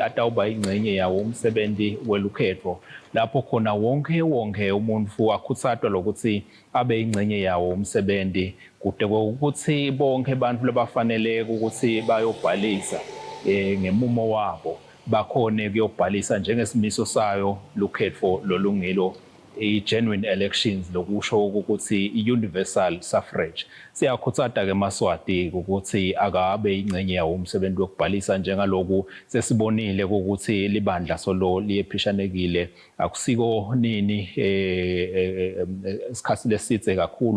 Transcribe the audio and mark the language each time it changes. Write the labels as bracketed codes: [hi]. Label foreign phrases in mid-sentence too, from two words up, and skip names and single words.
[ss] atawuba ingcenye yawo umsebenzi welukhetfo lapho khona wonke umuntu akhutsatwa lokuthi abe ingcenye yawo umsebenzi kude ukuthi bonke abantu labafanele ukuthi bayobhalisa ngemumo wabo bakhone kuyobhalisa njengesimiso sayo lukhetfo lolungilo i- [en] genuine elections [ss] lokusho ukuthi i- [en] universal suffrage. [ss] Siyakhutsata ke eMaswati ukuthi akabe ingcenye yawo umsebenzi wokubhalisa njengaloku sesibonile ukuthi libandla solo liyephishanekile akusiko nini isikhathi lesitse kakhulu